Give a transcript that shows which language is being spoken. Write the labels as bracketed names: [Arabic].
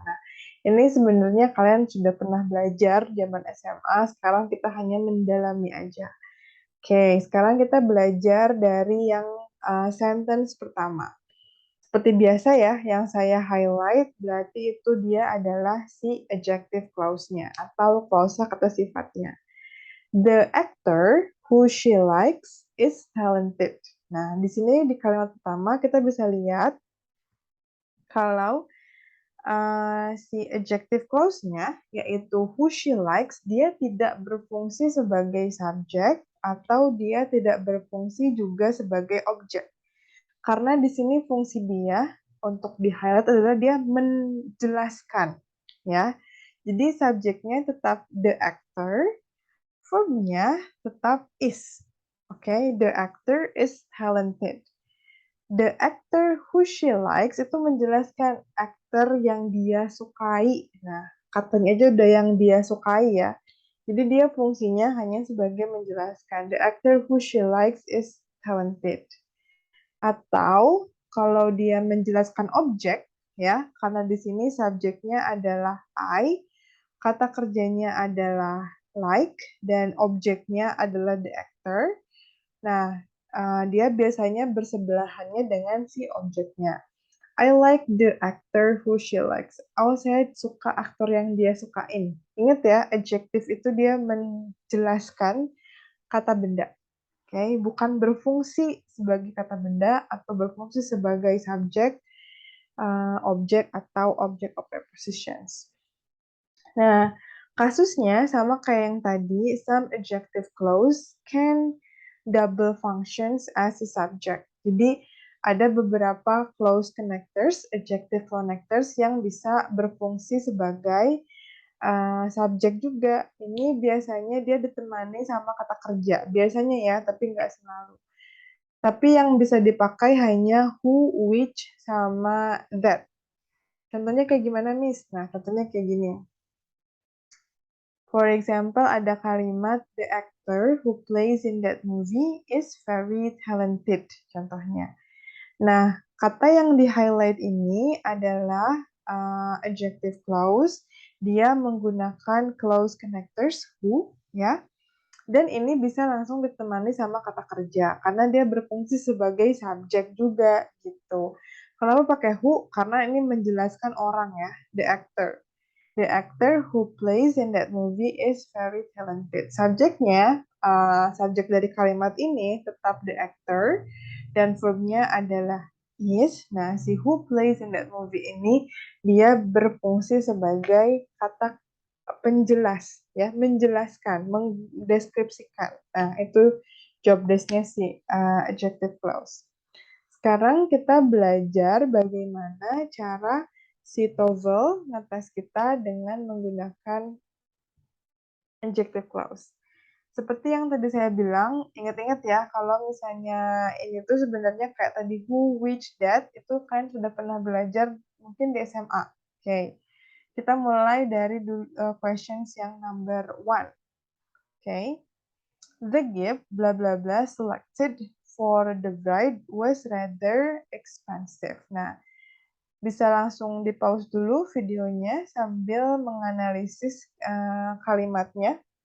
[Indonesian] Nah, ini sebenarnya kalian sudah pernah belajar zaman SMA, sekarang kita hanya mendalami aja. Oke, sekarang kita belajar dari yang sentence pertama. Seperti biasa ya, yang saya highlight berarti itu dia adalah si adjective clause-nya atau clause kata sifatnya. [English] The actor who she likes is talented. [Indonesian] Nah, di sini di kalimat pertama kita bisa lihat kalau si adjective clause-nya, yaitu [English] who she likes, [Indonesian] dia tidak berfungsi sebagai subjek atau dia tidak berfungsi juga sebagai objek. Karena di sini fungsi dia untuk di-highlight adalah dia menjelaskan, ya. Jadi subjeknya tetap the actor, verbnya tetap is. [English] Oke, the actor is talented. The actor who she likes [Indonesian] itu menjelaskan aktor yang dia sukai. Nah, katanya aja udah yang dia sukai ya. Jadi dia fungsinya hanya sebagai menjelaskan. [English] The actor who she likes is talented. [Indonesian] Atau kalau dia menjelaskan objek, ya, karena di sini subjeknya adalah I, kata kerjanya adalah like, dan objeknya adalah the actor. Nah, dia biasanya bersebelahannya dengan si objeknya. [English] I like the actor who she likes. [Indonesian] Oh, saya suka aktor yang dia sukain. Ingat ya, adjective itu dia menjelaskan kata benda. Oke, okay? Bukan berfungsi sebagai kata benda atau berfungsi sebagai subjek, objek atau object of prepositions. Nah, kasusnya sama kayak yang tadi, [English] some adjective clause can double functions as a subject. [Indonesian] Jadi, ada beberapa clause connectors, adjective connectors yang bisa berfungsi sebagai subjek juga. Ini biasanya dia ditemani sama kata kerja. Biasanya ya, tapi nggak selalu. Tapi yang bisa dipakai hanya who, which, sama that. Contohnya kayak gimana, Miss? Nah, contohnya kayak gini. [English] For example, [Indonesian] ada kalimat [English] the actor who plays in that movie is very talented. [Indonesian] Contohnya. Nah, kata yang di-highlight ini adalah adjective clause. Dia menggunakan clause connectors who, ya. Dan ini bisa langsung ditemani sama kata kerja karena dia berfungsi sebagai subjek juga gitu. Kenapa pakai who? Karena ini menjelaskan orang ya, the actor. [English] The actor who plays in that movie is very talented. [Indonesian] Subjeknya, subjek dari kalimat ini tetap the actor dan verbnya adalah is. Nah, si [English] who plays in that movie [Indonesian] ini dia berfungsi sebagai kata penjelas, ya, menjelaskan, mendeskripsikan. Nah, itu job desk-nya si adjective clause. Sekarang kita belajar bagaimana cara si TOEFL ngetes kita dengan menggunakan adjective clause. Seperti yang tadi saya bilang, ingat-ingat ya, kalau misalnya ini tuh sebenarnya kayak tadi who, which, that, itu kalian sudah pernah belajar mungkin di SMA. Oke, kita mulai dari questions yang number 1. [English] Oke, the gift blah blah blah selected for the bride was rather expensive. [Indonesian] Nah, bisa langsung di-pause dulu videonya sambil menganalisis kalimatnya.